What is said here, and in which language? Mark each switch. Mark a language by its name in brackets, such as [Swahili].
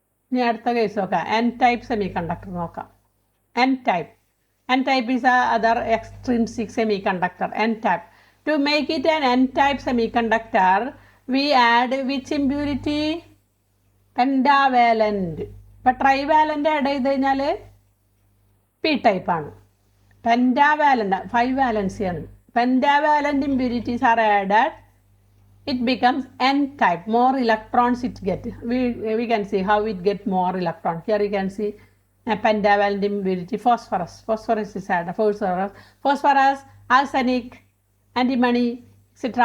[Malayalam] ഇനി അടുത്ത കേസ് നോക്കാം. എൻ ടൈപ്പ് സെമി കണ്ടക്ടർ നോക്കാം. N type [English] is other extrinsic semiconductor. [Malayalam] N type. [English] To make it an N type semiconductor, we add which impurity? Pentavalent. [Malayalam] ഇപ്പം trivalent add ചെയ്ത് കഴിഞ്ഞാൽ P ടൈപ്പാണ്. Pentavalent 5 വാലൻസിയാണ്. [English] Pentavalent impurities are added, it becomes N type. More electrons it get. We can see how it get more electrons. Here you can see a pentavalent impurity, phosphorus. Phosphorus is added. Phosphorus, arsenic, antimony, etc.